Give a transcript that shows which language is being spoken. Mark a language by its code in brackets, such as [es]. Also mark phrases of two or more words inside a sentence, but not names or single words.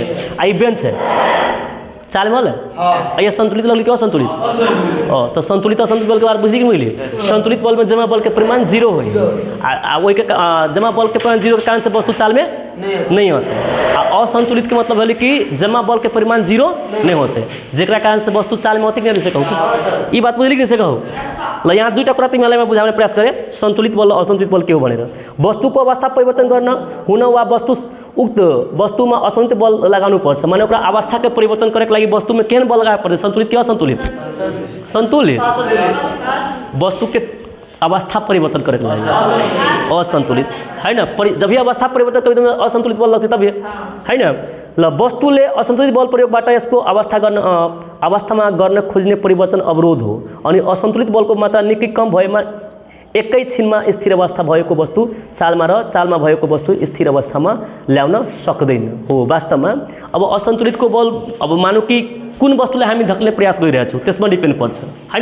[mai] आई बेंच है चाल में होले ये संतुलित लगल कि असंतुलित तो संतुलित असंतुलित बल के बारे बुझली कि बुझली संतुलित बल में जमा बल के परिमाण 0 हो वही के जमा बल के परिमाण 0 के कारण से वस्तु चाल में नहीं होते। असंतुलित के मतलब है कि जमा बल के परिमाण 0 नहीं होते जेकरा कारण से वस्तु चाल में होते कि नहीं से कहू ई बात बुझली कि नहीं से कहू ल यहाँ [ne] दुईटा कुरा तिमीलाई मैं बुझाउने प्रयास गरेँ संतुलित बल र असंतुलित बल के हो भनेर। वस्तुको अवस्था परिवर्तन गर्न हुन वा वस्तु उक्त वस्तुमा असंतुलित बल लगाउनु पर्छ [mai] माने ओकरा अवस्था के परिवर्तन करे के लागि वस्तु में केहन बल लगाए पर्छ संतुलित कि असंतुलित संतुलित वस्तु के अवस्था परिवर्तन करे के लागि असंतुलित है ना जब ये अवस्था परिवर्तन कभी तो असंतुलित बल लगते तब है ना [ne] ल वस्तुले असंतुलित बल प्रयोगबाट यसको अवस्थामा गर्न खोज्ने परिवर्तन अवरोध हो अनि असंतुलित बलको मात्रा निकै कम भएमा एकै छिनमा स्थिर अवस्था भएको वस्तु चालमा र चालमा भएको वस्तु स्थिर अवस्थामा ल्याउन सक्दैन हो। वास्तवमा अब असंतुलितको बल अब मानौ कि कुन वस्तुलाई हामी धक्ने प्रयास गरिरहेको छौँ त्यसमा डिपेन्ड पर्छ हैन।